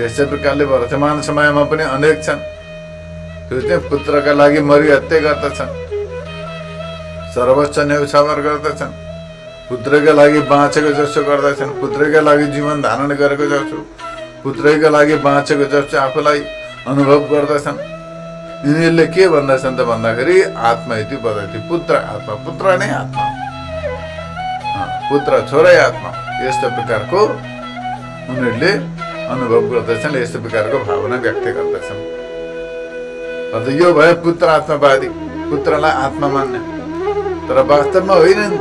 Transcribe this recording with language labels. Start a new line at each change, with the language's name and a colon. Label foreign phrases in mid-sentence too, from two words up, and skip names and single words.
Nepali: यस्तै प्रकारले वर्तमान समयमा पनि अनेक छन्, त्यो चाहिँ पुत्रका लागि मरिहत्या गर्दछन्, सर्वोच्च न्यौछावर गर्दछन्, पुत्रका लागि बाँचेको जस्तो गर्दछन्, पुत्रका लागि जीवन धारण गरेको जस्तो, पुत्रका लागि बाँचेको जस्तो आफूलाई अनुभव गर्दछन्। यिनीहरूले के भन्दछन् त भन्दाखेरि
Sanskrit: आत्मा इति वदति,
Nepali: पुत्र आत्मा, पुत्र नै आत्मा, पुत्र छोरै आत्मा। यस्तो प्रकारको उनीहरूले अनुभव गर्दछन्, यस्तो प्रकारको भावना व्यक्त गर्दछन्। अन्त यो भयो पुत्र आत्मावादी, पुत्रलाई आत्मा मान्ने। तर वास्तवमा होइन नि त।